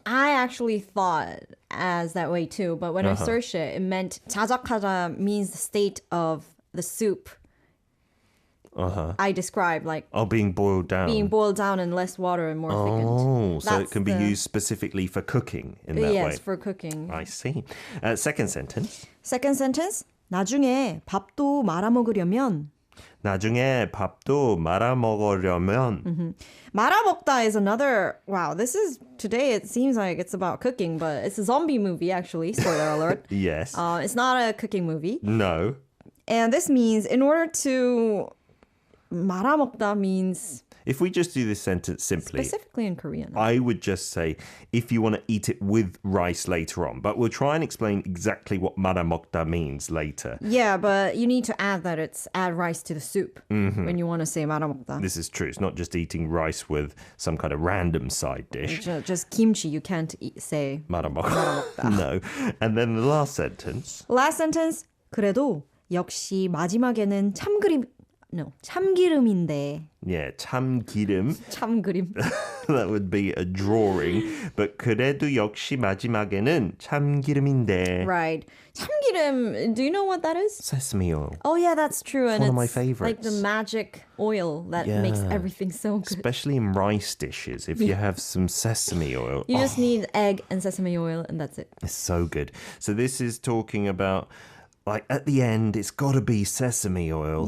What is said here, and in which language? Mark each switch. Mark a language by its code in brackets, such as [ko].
[en] I actually thought as that way too, but when I searched it, it meant 자작하다 means the state of the soup. I described like Being boiled down. being boiled down in less water and more thickened. Oh, so it That's can be the- used specifically for cooking in that Yes, way. for cooking. I see. Second sentence. Second sentence. [ko] 나중에 밥도 말아 먹으려면. 나중에 밥도 말아 먹으려면. [en] 말아 먹다 is another. Wow, this is today. It seems like it's about cooking, but it's a zombie movie actually. Spoiler alert. Yes. It's not a cooking movie, No. and this means in order to 말아 먹다 means If we just do this sentence simply, specifically in Korean. I would just say if you want to eat it with rice later on. But we'll try and explain exactly what 말아 먹다 means later. Yeah, but you need to add that it's add rice to the soup when you want to say 말아 먹다. This is true. It's not just eating rice with some kind of random side dish. Just kimchi, you can't say. 말아 먹다. No. And then the last sentence. Last sentence. [ko] 그래도 역시 마지막에는 참기름인데. [en] Yeah, 참기름. [ko] 참기름. [en] That would be a drawing. [ko] But 그래도 역시 마지막에는 참기름인데. [en] Right. 참기름, do you know what that is? Sesame oil. Oh yeah, that's true. And one of my it's like favorites. the magic oil that makes Yeah. everything so good. Especially in rice dishes. If you have some sesame oil. You just need egg and sesame oil and that's it. It's so good. So this is talking about, like, at the end, it's got to be sesame oil.